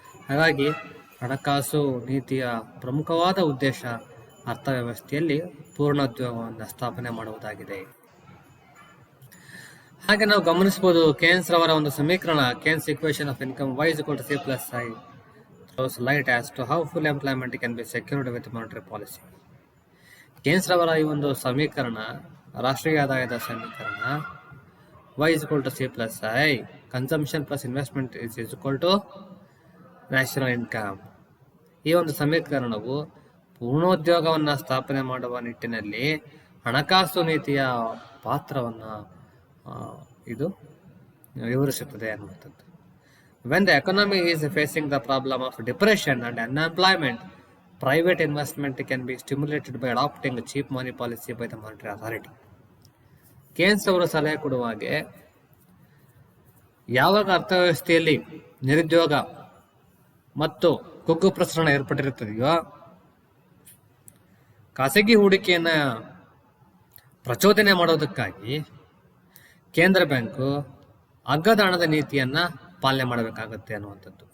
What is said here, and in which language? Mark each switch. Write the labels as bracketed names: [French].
[Kannada] ಹಾಗಾಗಿ ಹಣಕಾಸು ನೀತಿಯ ಪ್ರಮುಖವಾದ ಉದ್ದೇಶ ಅರ್ಥವ್ಯವಸ್ಥೆಯಲ್ಲಿ ಪೂರ್ಣೋದ್ಯೋಗವನ್ನು ಸ್ಥಾಪನೆ ಮಾಡುವುದಾಗಿದೆ. ಹಾಗೆ ನಾವು ಗಮನಿಸಬಹುದು ಕೇನ್ಸ್ ರವರ ಒಂದು ಸಮೀಕರಣ, [English] Keynes equation of income y = C + I throws light as to how full employment can be secured with monetary policy. [Kannada] ಕೇನ್ಸ್ ರವರ ಈ ಒಂದು ಸಮೀಕರಣ, ರಾಷ್ಟ್ರೀಯ ಆದಾಯದ ಸಮೀಕರಣ, y = C + I, [English] Consumption plus investment is equal to national income. [Kannada] ಈ ಒಂದು ಸಮೀಕರಣವು ಪೂರ್ಣೋದ್ಯೋಗವನ್ನು ಸ್ಥಾಪನೆ ಮಾಡುವ ನಿಟ್ಟಿನಲ್ಲಿ ಹಣಕಾಸು ನೀತಿಯ ಪಾತ್ರವನ್ನು ಇದು ವಿವರಿಸುತ್ತದೆ ಅನ್ನುವಂಥದ್ದು. [English] When the economy is facing the problem of depression and unemployment, private investment can be stimulated by adopting a cheap money policy by the monetary authority. [Kannada] ಕೇನ್ಸ್ ಅವರು ಸಲಹೆ ಕೊಡುವ ಹಾಗೆ, ಯಾವಾಗ ಅರ್ಥವ್ಯವಸ್ಥೆಯಲ್ಲಿ ನಿರುದ್ಯೋಗ ಮತ್ತು ಕುಗ್ಗು ಪ್ರಸರಣ ಏರ್ಪಟ್ಟಿರುತ್ತದೆಯೋ, ಖಾಸಗಿ ಹೂಡಿಕೆಯನ್ನು ಪ್ರಚೋದನೆ ಮಾಡೋದಕ್ಕಾಗಿ ಕೇಂದ್ರ ಬ್ಯಾಂಕು ಅಗ್ಗದ ಹಣದ ನೀತಿಯನ್ನು ಪಾಲನೆ ಮಾಡಬೇಕಾಗತ್ತೆ ಅನ್ನುವಂಥದ್ದು.